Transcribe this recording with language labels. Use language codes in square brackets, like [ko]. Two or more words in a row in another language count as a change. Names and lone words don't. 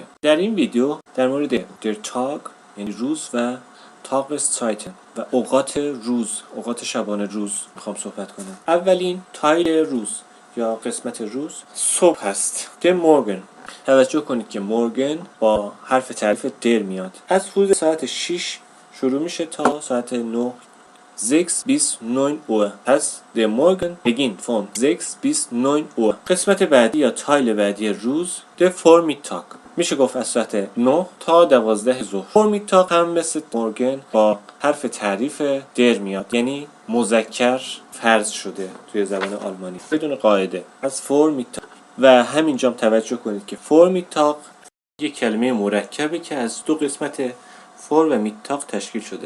[fa] در این ویدیو در مورد [de] der Tag [fa] یعنی روز و Tageszeiten و اوقات روز، اوقات شبانه روز میخوام صحبت کنم. اولین تایل روز یا قسمت روز صبح هست. [de] der Morgen. [fa] توجه کنید که مورگن با حرف تعریف در میاد. از حدود ساعت 6 شروع میشه تا ساعت 9. [de] 6 bis 9 Uhr. پس der Morgen beginnt von 6 bis 9 Uhr. [fa] قسمت بعدی یا تایل بعدی روز [de] der Vormittag. [fa] میشه گفت از ساعت 9 تا 12 ظهر. Vormittag هم مثل مورگن با حرف تعریف در میاد، یعنی مذکر فرض شده توی زبان آلمانی بدون قاعده. از Vormittag و همینجا توجه کنید که Vormittag یک کلمه مرکبه که از دو قسمت فور و میتاق تشکیل شده.